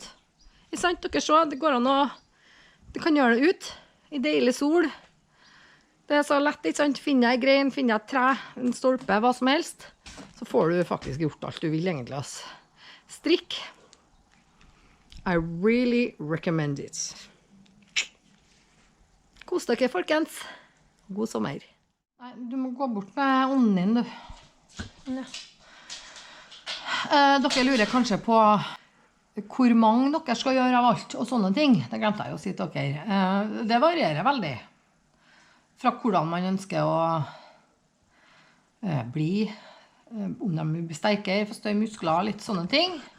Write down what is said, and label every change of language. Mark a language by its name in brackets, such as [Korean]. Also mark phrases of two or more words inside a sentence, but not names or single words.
[Norwegian] Ikke sant? Dere så, det går an å... Du kan gjøre det ut i deilig sol. Det så lett, ikke sant? Finner jeg grein, finner jeg et tre, en stolpe, hva som helst, så får du faktisk gjort alt du vil egentlig, altså. [English] Strikk. I really recommend it. [Norwegian] Kos dere, folkens. God sommer. Nei, du må gå bort med ånden din, du. Ja. Dere lurer kanskje på hvor mange dere skal gjøre av alt og sånne ting. Det glemte jeg jo å si til dere. Det varierer veldig fra hvordan man ønsker å bli, om de blir sterkere, få større muskler, litt sånne ting.